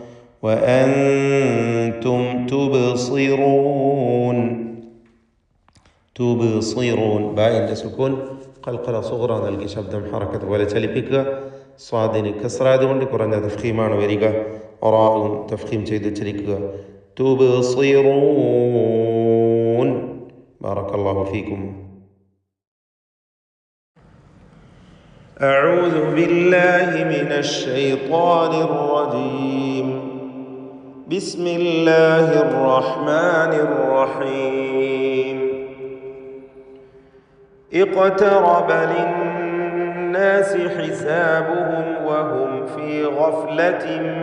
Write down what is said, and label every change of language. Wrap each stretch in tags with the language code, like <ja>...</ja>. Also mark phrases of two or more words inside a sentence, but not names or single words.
<ar>وأنتم تبصرون، تبصرون,</ar> <ml>ബാഇന്റെ സുക്കൂൻ ഖൽഖല സുഗ്റ നൽകി ശബ്ദം ഹറക്കത്ത് പോലെ ചലിപ്പിക്കുക. സ്വാദിന് കസ്റായതുകൊണ്ട് കുറഞ്ഞ തഫ്ഖീമാണ് വരിക. റാഉം തഫ്ഖീം ചെയ്ത് ഉച്ചരിക്കുക. തുബ്സിറൂൻ.</ml> <ar>بارك الله فيكم. أعوذ بالله من الشيطان الرجيم. بسم الله الرحمن الرحيم. اقترب للناس الناس حسابهم وهم في غفلة</ar>